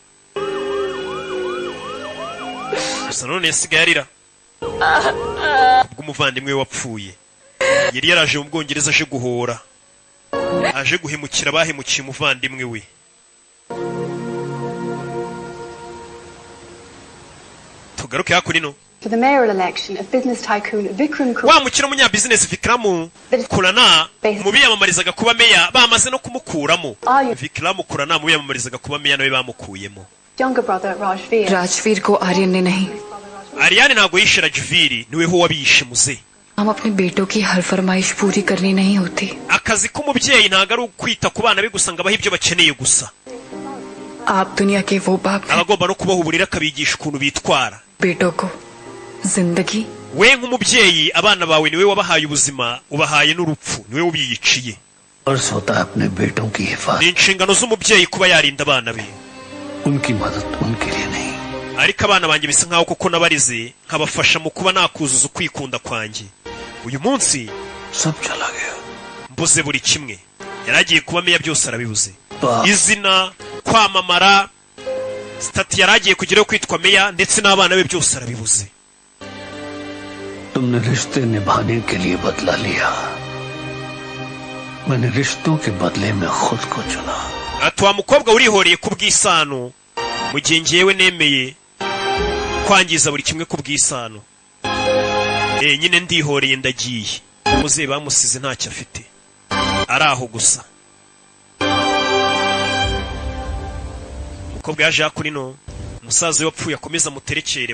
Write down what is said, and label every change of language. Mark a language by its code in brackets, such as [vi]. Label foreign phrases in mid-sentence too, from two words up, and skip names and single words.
[rw] gusa none yasigaye arira bw'umuvandimwe we wapfuye yari yaraje mu Bwongereza aje guhora aje guhemukira abahemukiye umuvandimwe we tugaruke hakurino [en] For the mayoral election of business tycoon Vikram [rw] wa mukino munyabusiness Vikramu Kurana mu biyamamarizaga kuba meya bamaze no kumukuramo. Vikramu Kurana mu biyamamarizaga kuba meya nawe bamukuyemo. [en] younger brother Rajveer. [hi] राजवीर को आर्यन ने नहीं, [rw] Ariane ntago yishe Rajviri, niwe ho wabishe muze. [hi] हम अपने बेटों की हर फरमाइश पूरी करनी नहीं होती. [rw] Akazi k'umubyeyi ntago ari ukwita ku bana be gusa ngo abahe ibyo bakeneye gusa. [hi] आप दुनिया के वो बाप हैं, [rw] Abagomba no kubaha uburere akabigisha ukuntu bitwara. [hi] बेटों को जिंदगी [rw] We nk'umubyeyi abana bawe niwe wabahaye ubuzima, ubahaye n'urupfu, niwe ubiyiciye. [hi] फर्ज होता है अपने बेटों की हिफाजत, [rw] Ni inshingano z'umubyeyi kuba yarinda abana be. [hi] उनकी मदद उनके लिए नहीं. [rw] Ariko abana banjye bisa nkaho koko nabarize nkabafasha mu kuba nakuzuza ukwikunda kwanjye. Uyu munsi [hi] सब चला गया. [rw] mbuze buri kimwe. Yaragiye kuba meya byose arabibuze. Izina, kwamamara, stati yaragiye kugeraho kwitwa meya ndetse n'abana be byose arabibuze. [hi] तुमने रिश्ते निभाने के लिए बदला लिया, मैंने रिश्तों के बदले में खुद को चुना. [rw] Ati wa mukobwa urihoreye ku bw'isano mu gihe njyewe nemeye kwangiza buri kimwe ku bw'isano. Nyine ndihoreye ndagiye. Muze bamusize ntacyo afite. Ari aho gusa. Mukobwa yaje hakurino umusaza wapfuye akomeza muterekere.